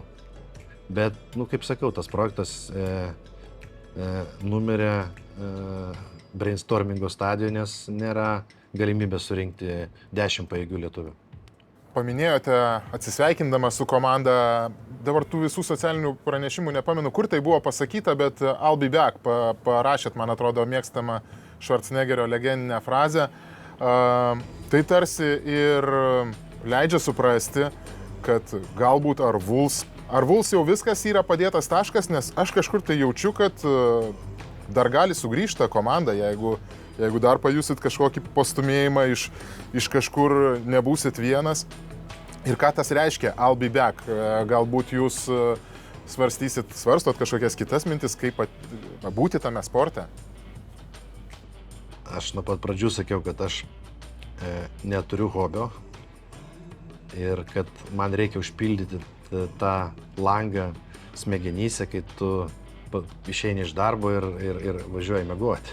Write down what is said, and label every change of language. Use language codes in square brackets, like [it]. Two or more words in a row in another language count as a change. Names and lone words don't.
[lt] Bet, kaip sakau, tas projektas numirė brainstormingo stadijoje, nes nėra galimybės surinkti 10 pajėgių lietuvių. Paminėjote, atsisveikindama su komanda, dabar tų visų socialinių pranešimų nepamenu, kur tai buvo pasakyta, bet [en] I'll be back, [lt] parašėt, man atrodo, mėgstamą Schwarzeneggerio legendinę frazę. Tai tarsi ir leidžia suprasti, kad galbūt ar Vuls jau viskas yra padėtas taškas, nes aš kažkur tai jaučiu, kad dar gali sugrįžti komanda, jeigu dar pajusit kažkokį pastumėjimą iš kažkur, nebūsit vienas. Ir ką tas reiškia, [en] I'll be back? [lt] Galbūt jūs svarstot kažkokias kitas mintis, kaip būti tame sporte? Aš nuo pat pradžių sakiau, kad aš neturiu hobio. Ir kad man reikia užpildyti tą langą smegenyse, kai tu išeini iš darbo ir važiuoji miegoti.